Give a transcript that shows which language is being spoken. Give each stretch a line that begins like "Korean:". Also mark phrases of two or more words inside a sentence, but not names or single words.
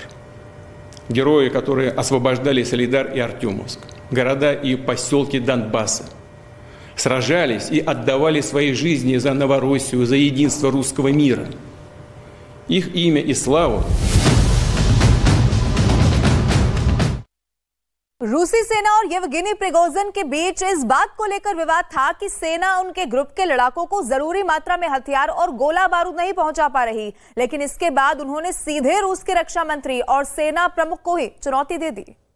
Russian: Герои, которые освобождали Солидар и Артемовск, города и поселки Донбасса, сражались и отдавали свои жизни за Новороссию, за единство русского мира. Их имя и славу
Hindi: रूसी सेना और येवगेनी प्रिगोजिन के बीच इस बात को लेकर विवाद था कि सेना उनके ग्रुप के लड़ाकों को जरूरी मात्रा में हथियार और गोला बारूद नहीं पहुंचा पा रही, लेकिन इसके बाद उन्होंने सीधे रूस के रक्षा मंत्री और सेना प्रमुख को ही चुनौती दे दी।